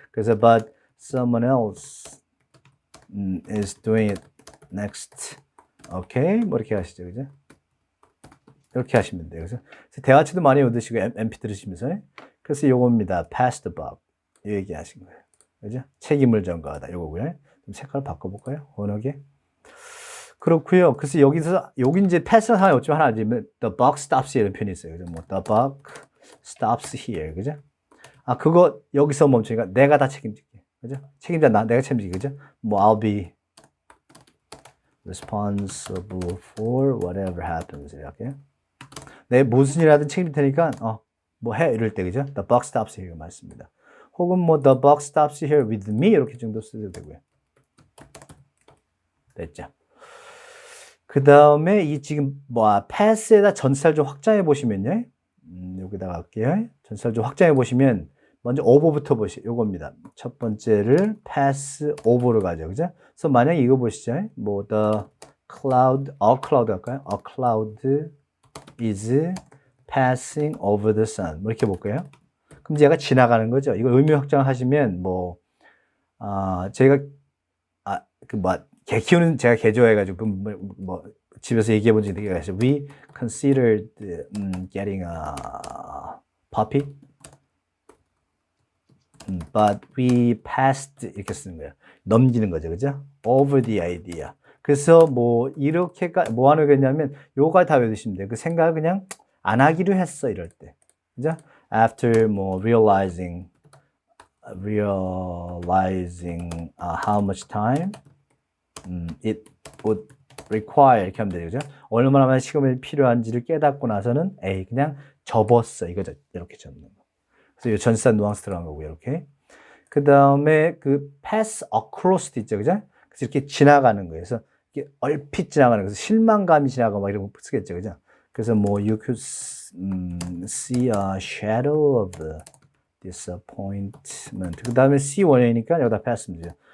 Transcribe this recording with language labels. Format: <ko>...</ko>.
<en>그래서 but someone else is doing it next.</en> <ko>오케이? 뭐 이렇게 하시죠. 그죠? 이렇게 하시면 돼요. 그래서 대화치도 많이 얻으시고 MP 들으시면서. 그래서 요겁니다. pass the buck. 이 얘기 하신 거예요. 그죠? 책임을 전가하다. 요거고요. 좀 색깔 바꿔볼까요? 워낙에. 그렇고요. 그래서 여기 이제 패스는 하나 없지만 하나 알지만</ko> <en>the buck stops here</en> <ko>이런 표현이 있어요.</ko> <en>그죠? 뭐 the buck stops here.</en> <ko>그죠? 그거 여기서 멈추니까 내가 다 책임질게. 그죠? 책임자 내가 책임질게. 그죠? 뭐</ko> <en>I'll be responsible for whatever happens.</en> <ko>이렇게. 내 무슨 일 하든 책임질 테니까, 뭐 해. 이럴 때, 그죠?</ko> <en>The buck stops here.</en> <ko>맞습니다.</ko> <en>혹은 뭐, the buck stops here with me.</en> <ko>이렇게 정도 쓰셔도 되고요. 됐죠? 그 다음에 이 지금 pass에다 전치사를 좀 확장해 보시면요. 여기다가 할게요. 전치사를 좀 확장해 보시면 먼저 over부터 요겁니다. 첫 번째를 pass over로 가죠. 그죠? 그래서 만약에 이거 보시죠.</ko> <en>뭐 the cloud, a cloud 할까요? A cloud is passing over the sun.</en> <ko>뭐 이렇게 볼까요? 그럼 얘가 지나가는 거죠. 이거 의미 확장을 하시면 제가 개 키우는 제가 개 좋아해가지고 집에서 얘기해 본 적이 있어요.</ko> <en>We considered getting a puppy, but we passed</en> <ko>이렇게 쓰는 거예요. 넘기는 거죠, 그죠?</ko> <en>Over the idea.</en> <ko>그래서 이렇게가 뭐 하는 거냐면 요가 다 외우시면 돼요. 그 생각을 그냥 안 하기로 했어 이럴 때, 그죠?</ko> <en>After realizing how much time it would require 이렇게 하면 되죠.</en> <ko>그죠? 얼마나 많은 시간이 필요한지를 깨닫고 나서는 그냥 접었어 이거죠. 이렇게 접는 거. 그래서 이 전치사 누앙스 들어간 거고요. 이렇게. 그 다음에 그 pass across도 있죠. 그죠? 그래서 이렇게 지나가는 거예요. 그래서 이렇게 얼핏 지나가는 거. 그래서 실망감이 지나가고 막 이런 거 쓰겠죠. 그죠?</ko> <en>그래서 you could see a shadow of disappointment.</en> <ko>그 다음에 see 원형이니까 여기다 pass면 되죠.</ko>